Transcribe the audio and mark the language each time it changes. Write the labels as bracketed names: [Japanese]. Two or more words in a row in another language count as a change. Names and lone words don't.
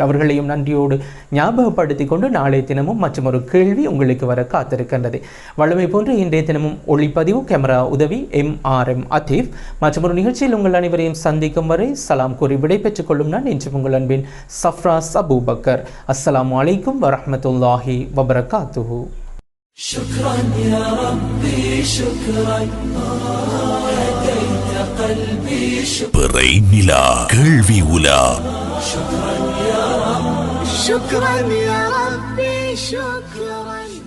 [Tamil] அவர்களையும் நன்றியோடு ஞாபகப்படுத்தி கொண்டு நாளைய தினமும் மற்றும் ஒரு கேள்வி உங்களுக்கு வர காத்திருக்கின்றது. வழமை போன்று இன்றைய தினமும் ஒளிப்பதிவு கேமரா உதவி MRM அதீப் மற்றும் ஒரு நிகழ்ச்சியில் உங்கள் அனைவரையும் சந்திக்கும் வரை சலாம் கூறி விடை பெற்றுக் கொள்ளும் நான் இன்று உங்கள் அன்பின் சஃப்ராஸ் அபூபக்கர். [Arabic] السلام عليكم ورحمة الله وبركاته. شكرا يا ربي شكرا هديت قلبي شكرا. [Tamil] பிறை நிலா கேள்வி உலா. [Arabic] شكرا يا رب شكرا يا ربي شكرا.